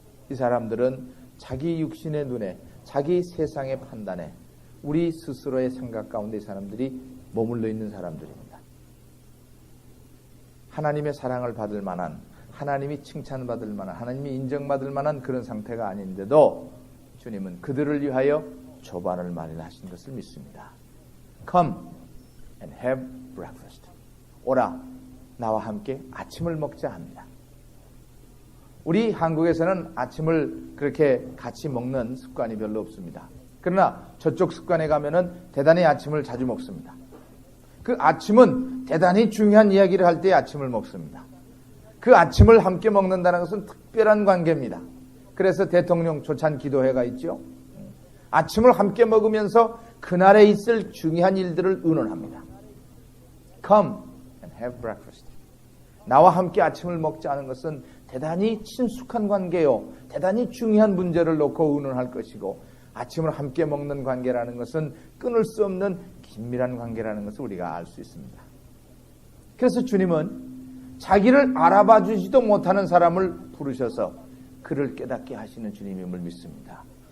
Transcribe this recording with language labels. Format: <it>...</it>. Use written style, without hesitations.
<ko>이 사람들은 자기 육신의 눈에 자기 세상의 판단에 우리 스스로의 생각 가운데 이 사람들이 머물러 있는 사람들입니다. 하나님의 사랑을 받을 만한, 하나님이 칭찬받을 만한, 하나님이 인정받을 만한 그런 상태가 아닌데도 주님은 그들을 위하여 조반을 마련하신 것을 믿습니다.</ko> <en>Come and have breakfast.</en> <ko>오라, 나와 함께 아침을 먹자 합니다. 우리 한국에서는 아침을 그렇게 같이 먹는 습관이 별로 없습니다. 그러나 저쪽 습관에 가면은 대단히 아침을 자주 먹습니다. 그 아침은 대단히 중요한 이야기를 할 때 아침을 먹습니다. 그 아침을 함께 먹는다는 것은 특별한 관계입니다. 그래서 대통령 조찬 기도회가 있죠. 아침을 함께 먹으면서 그날에 있을 중요한 일들을 의논합니다.</ko> <en>Come and have breakfast.</en> <ko>나와 함께 아침을 먹지 않은 것은 대단히 친숙한 관계요. 대단히 중요한 문제를 놓고 의논할 것이고 아침을 함께 먹는 관계라는 것은 끊을 수 없는 긴밀한 관계라는 것을 우리가 알 수 있습니다. 그래서 주님은 자기를 알아봐 주지도 못하는 사람을 부르셔서 그를 깨닫게 하시는 주님임을 믿습니다.</ko>